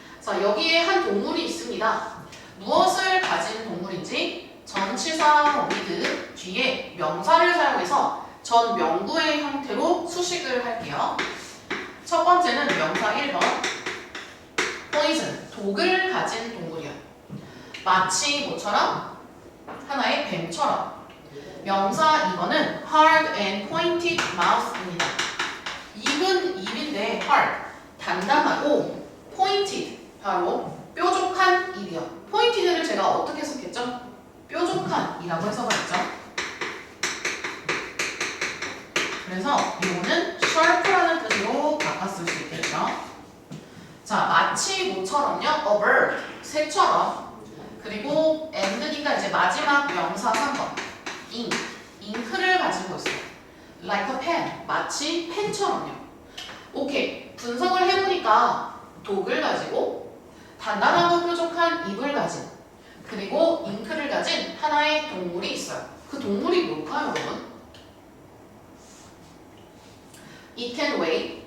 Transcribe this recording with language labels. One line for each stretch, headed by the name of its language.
Korean: 자, 여기에 한 동물이 있습니다. 무엇을 가진 동물인지 전치사 with 뒤에 명사를 사용해서 전 명구의 형태로 수식을 할게요. 첫 번째는 명사 1번 poison, 독을 가진 동물이요. 마치 뭐처럼? 하나의 뱀처럼. 명사 2번은
English: hard and pointed mouth입니다.
Korean: 입은 입인데 hard, 단단하고 pointed, 바로 뾰족한 입이요. pointed를 제가 어떻게 해석했죠? 뾰족한 이라고 해석했죠. 그래서 이거는 sharp라는 뜻으로 바꿨을 수 있겠죠. 자, 마치 뭐처럼요?
English: A bird,
Korean: 새처럼. 그리고 and니까 이제 마지막 명사 3번 잉크를 가지고 있어요.
English: Like a pen,
Korean: 마치 펜처럼요. 오케이, 분석을 해보니까 독을 가지고 단단하고 뾰족한 입을 가진 그리고 잉크를 가진 하나의 동물이 있어요. 그 동물이 뭘까요, 여러분?
English: It can weigh.